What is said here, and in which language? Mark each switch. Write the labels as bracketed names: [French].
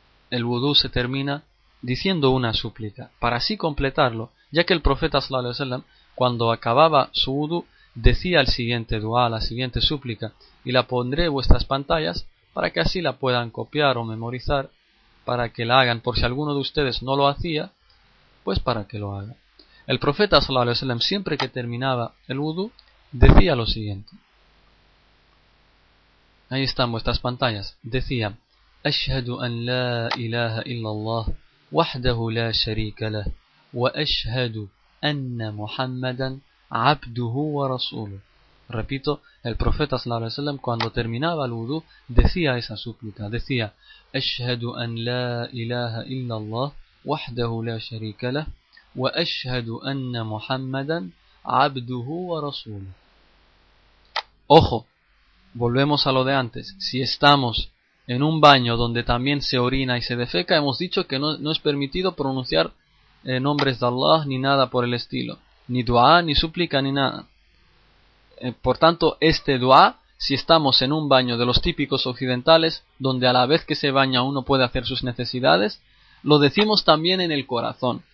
[Spanish] El wudu se termina diciendo una súplica, para así completarlo, ya que el profeta sallallahu alaihi wasallam, cuando acababa su wudu, decía el siguiente dua, la siguiente súplica, y la pondré en vuestras pantallas para que así la puedan copiar o memorizar, para que la hagan, por si alguno de ustedes no lo hacía, pues para que lo haga. El profeta sallallahu alaihi wasallam, siempre que terminaba el wudu, decía lo siguiente. Ahí están vuestras pantallas. Decía: [Arabic] Ashhadu an la ilaha illallah وحده لا شريك له وأشهد أن محمدا عبده ورسوله. [Spanish] Repito, el profeta [Arabic] صلى الله عليه وسلم [Spanish] cuando terminaba el wudu decía esa súplica. Decía: [Arabic] أشهد أن لا إله إلا الله وحده لا شريك له وأشهد أن محمدا عبده ورسوله. [Spanish] Ojo, volvemos a lo de antes. Si estamos en un baño donde también se orina y se defeca, hemos dicho que no es permitido pronunciar nombres de Allah ni nada por el estilo. Ni dua, ni súplica, ni nada. Por tanto, este dua, si estamos en un baño de los típicos occidentales, donde a la vez que se baña uno puede hacer sus necesidades, lo decimos también en el corazón.